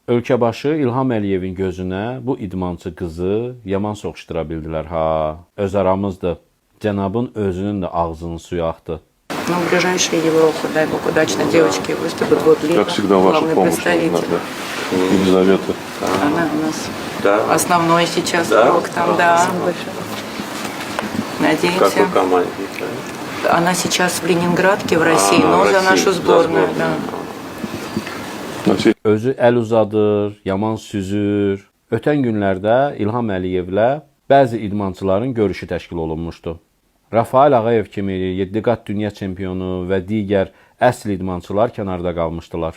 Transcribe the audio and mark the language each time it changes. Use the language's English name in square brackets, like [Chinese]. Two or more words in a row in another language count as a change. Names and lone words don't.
[Azerbaijani] Ölkə başı İlham Əliyevin gözünə bu idmançı qızı yaman soxuşdura bildilər ha. Öz aramızdır. Cənabın özünün də ağzının suyu axdı. [Russian] Ну, в ближайшие Европы, дай бог, удачно девочки выступят. Вот Лида, Как всегда, ваша главный помощь представитель. нужна, да. Елизавета. Она у нас Да. основной сейчас Да? игрок там, да. Надеемся. Как вы команде? Она сейчас в Ленинградке, в России, но за нашу сборную, да. [Azerbaijani] Özü əl uzadır, yaman süzür. Ötən günlərdə İlham Əliyevlə bəzi idmançıların görüşü təşkil olunmuşdu. Rafael Ağayev kimi 7 qat dünya çempionu və digər əsl idmançılar kənarda qalmışdılar.